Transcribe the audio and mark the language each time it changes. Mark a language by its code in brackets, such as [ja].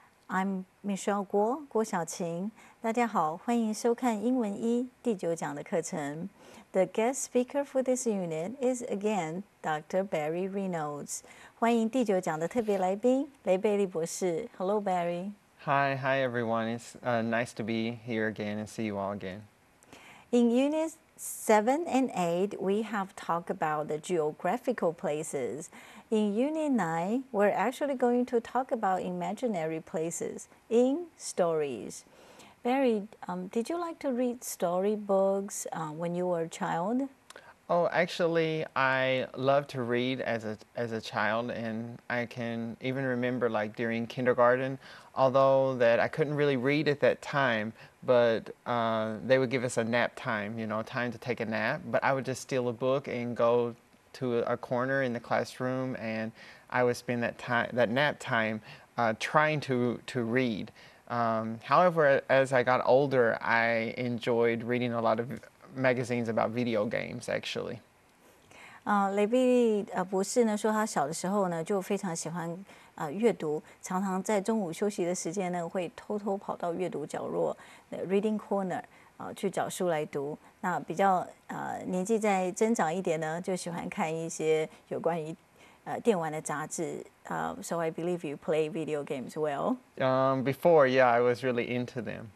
[en] I'm Michelle 郭晓晴。 [zh] 大家好，欢迎收看英文一第9讲的课程。 [en] The guest speaker for this unit is again Dr. Barry Reynolds. [zh] 欢迎第9讲的特别来宾雷贝利博士。 [en] Hello Barry. Hi everyone. It's nice to be here again and see you all again. In Units 7 and 8, we have talked about the geographical places. In Unit 9, we're actually going to talk about imaginary places in stories. Barry, did you like to read storybooks when you were a child? Oh, actually, I loved to read as a child, and I can even remember like during kindergarten, although that I couldn't really read at that time, but they would give us a nap time, time to take a nap. But I would just steal a book and go to a corner in the classroom, and I would spend that nap time trying to read. However, as I got older, I enjoyed reading a lot of magazines about video games actually. [zh] 雷贝利博士呢说，他小的时候呢就非常喜欢阅读，常常在中午休息的时间呢会偷偷跑到阅读角落 [en] reading corner [zh] 去找书来读。那比较年纪再增长一点呢，就喜欢看一些有关于电玩的杂志。 [en] So I believe you play video games well. Before, yeah, I was really into them.